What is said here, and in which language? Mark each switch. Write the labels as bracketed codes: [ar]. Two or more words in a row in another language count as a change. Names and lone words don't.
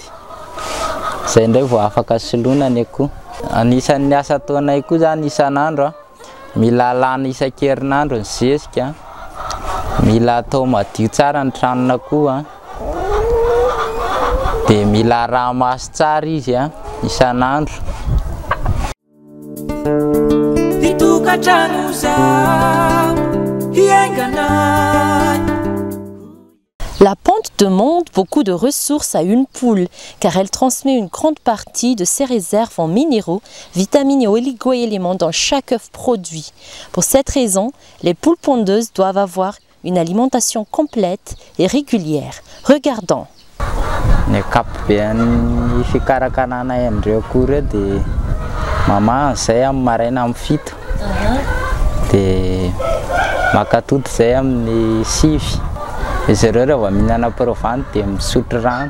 [mg] Izay indray vao afaka soloina ny akoho. Anisan'ny asa ataonay koa zany isan'andro, mila alana isan-kerinandro ny zezika, mila atao madio tsara ny tranon'akoho, dia mila ranomasy tsara izy isan'andro. [fr] La ponte demande beaucoup de ressources à une poule car elle transmet une grande partie de ses réserves en minéraux, vitamines et oligo-éléments dans chaque œuf produit. Pour cette raison, les poules pondeuses doivent avoir une alimentation complète et régulière. Regardons. [mg] Ny ankapobeny fikarakarana an'ireo akoho ireo dia mama zay amin'ny maraina amin'ny 7, dia maka atody zay amin'ny 6. Izy ireo rehefa mihinana provany dia misotro rano.